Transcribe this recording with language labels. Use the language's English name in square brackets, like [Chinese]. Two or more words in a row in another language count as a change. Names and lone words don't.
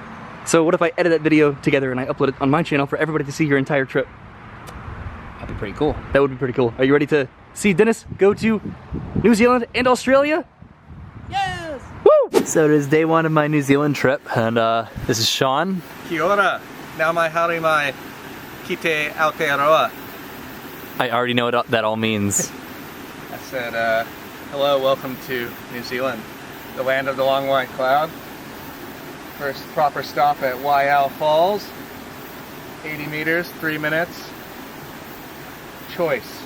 [English] So what if I edit that video together and I upload it on my channel for everybody to see your entire trip? That'd be pretty cool. That would be pretty cool. Are you ready to see Dennis go to New Zealand and Australia? Yes! Woo! So it is day one of my New Zealand trip, and this is Sean. [Māori] Kia ora. Now mai haere mai ki te Aotearoa. [English] I already know what that all means. I said, hello, welcome to New Zealand, the land of the long white cloud. First proper stop at Waiau Falls, 80 meters, 3 minutes. Choice.